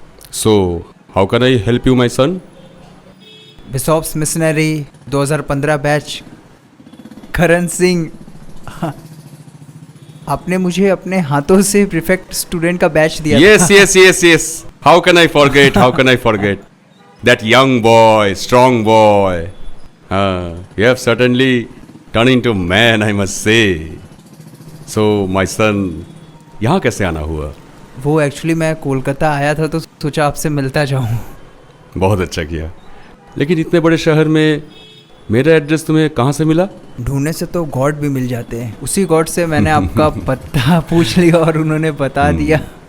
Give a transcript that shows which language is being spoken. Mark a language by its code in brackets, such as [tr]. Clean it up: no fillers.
[en] So, how can I help you, my son? [hi] बिशॉप्स missionary 2015 batch, Karan Singh. आपने मुझे अपने हाथों से प्रीफेक्ट स्टूडेंट का बैच दिया [en] Yes, [hi] था। [en] yes, yes, yes. How can I forget? How can I forget? That young boy, strong boy. You have certainly turned into man, I must say. So, my son, [hi] यहाँ कैसे आना हुआ? वो actually मैं कोलकाता आया था तो सोचा आपसे मिलता जाऊं। बहुत अच्छा किया। लेकिन इतने बड़े शहर में मेरा एड्रेस तुम्हें कहाँ से मिला? ढूंढने से तो गॉड भी मिल जाते हैं, उसी गॉड से मैंने आपका पता पूछ लिया और उन्होंने बता दिया।